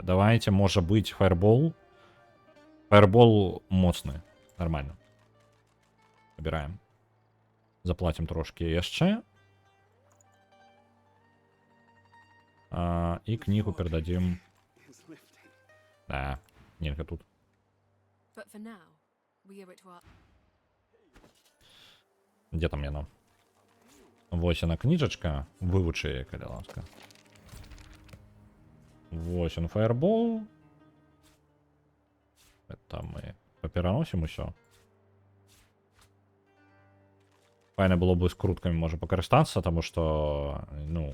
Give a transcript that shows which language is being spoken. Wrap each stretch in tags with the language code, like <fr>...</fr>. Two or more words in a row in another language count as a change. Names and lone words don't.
<be>Давайте, можа быць, фаербол. Фаербол моцны, нормально. Выбіраем. Заплатім трошки яшчэ. І кнігу перададзім. Да, нельга тут.</be> <en>But for now, we owe it to our...</en> <be>Дзе там яно? Вось яна кніжачка. Вывучы яе, калі ласка. Вось он фаербол.</be> <ru>Это мы</ru> <be>попераносім усё. Файна было бы з круткамі можа пакарыстацца, таму што, ну...</be>